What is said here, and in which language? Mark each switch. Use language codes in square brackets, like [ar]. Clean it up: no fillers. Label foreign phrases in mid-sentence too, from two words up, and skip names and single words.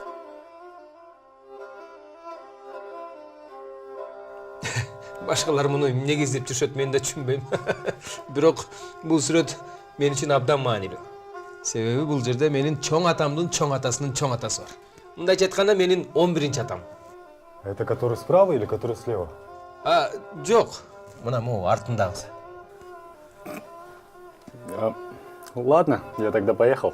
[ky] Башкалар муну эмнеге издеп жүрүшөт, мен да түшүнбөйм. Бирок бул сүрөт мен үчүн абдан маанилүү. Себеби бул жерде менин чоң атамдын чоң атасынын чоң атасы бар. Мындайча айтканда менин 11-чи атам. [ru] Это который справа или который слева? [ky] Жок. Мына могу артындагысы. [ru] Ладно, я тогда поехал.